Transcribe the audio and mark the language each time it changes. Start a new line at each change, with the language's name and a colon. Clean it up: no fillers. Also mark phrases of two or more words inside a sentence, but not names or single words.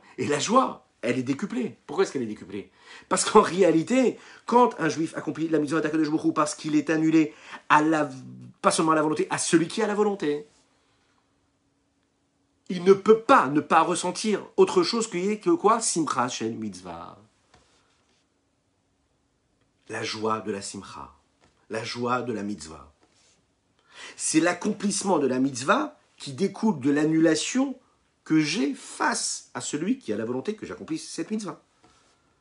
French: Et la joie, elle est décuplée. Pourquoi est-ce qu'elle est décuplée? Parce qu'en réalité, quand un juif accomplit la mitzvah d'
Hebrew: הקדוש ברוך הוא
French: parce qu'il est annulé pas seulement à la volonté, à celui qui a la volonté, il ne peut pas ne pas ressentir autre chose que quoi?
Hebrew: שמחה של מצוה.
French: La joie de la simcha. La joie de la mitzvah. C'est l'accomplissement de la mitzvah qui découle de l'annulation que j'ai face à celui qui a la volonté que j'accomplisse cette mitzvah.